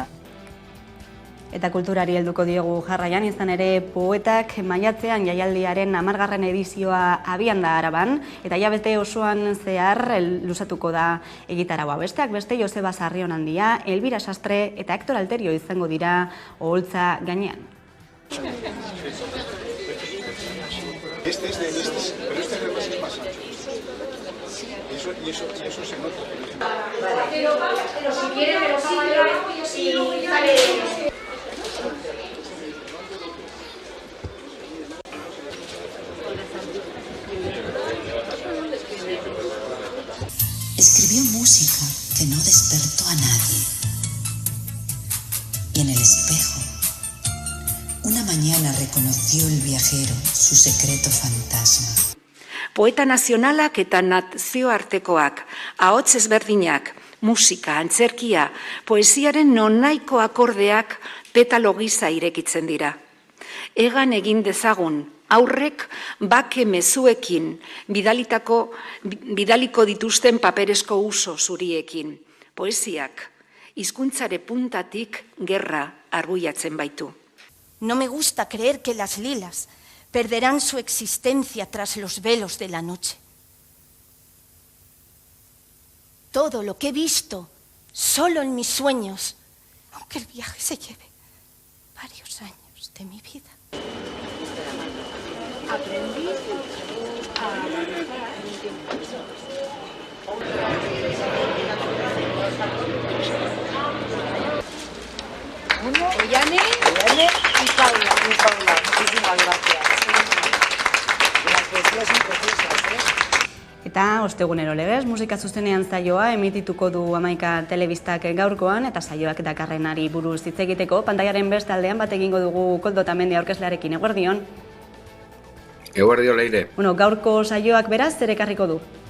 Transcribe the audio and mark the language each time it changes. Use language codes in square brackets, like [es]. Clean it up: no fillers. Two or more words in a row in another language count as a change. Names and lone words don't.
[eu] Eta kulturari helduko diogu jarraian, izan ere poetak maiatzean jaialdiaren 10. edizioa abian da Araban, eta hilabete osoan zehar luzatuko da egitaraua. Besteak beste Joseba Sarrionandia, Elbira Sastre eta Hector Alterio izango dira oholtza gainean. [es] Pero este además es más ancho. Y eso se nota. Pero si quiere me lo pago yo abajo y así luego ya le... Escribió música que no despertó a nadie. Y en el espejo, una mañana reconoció el viajero su secreto fantasma. [eu] Poeta nazionalak eta nazioartekoak, ahots ezberdinak, musika, antzerkia, poesiaren nonaiko akordeak petalo gisa irekitzen dira. Egan egin dezagun, aurrek bake mezuekin, bidaliko dituzten paperezko uso zuriekin. Poesiak, hizkuntzare puntatik gerra arbuiatzen baitu. [es] No me gusta creer que las lilas perderán su existencia tras los velos de la noche. Todo lo que he visto, solo en mis sueños, aunque el viaje se lleve varios años de mi vida. Aprendí Ollane y Paula. Muchísimas gracias. Las poesías son preciosas, [eu] Eta ostegunero legez, musika zuzenean saioa emitituko du Hamaika telebistak gaurkoan, eta saioak dakarrenari buruz hitz egiteko, pantaiaren beste aldean bat egingo dugu Koldo Otamendi aurkezlearekin. Eguerdion. Eguerdion, Leire. Gaurko saioak beraz, zer ekarriko du?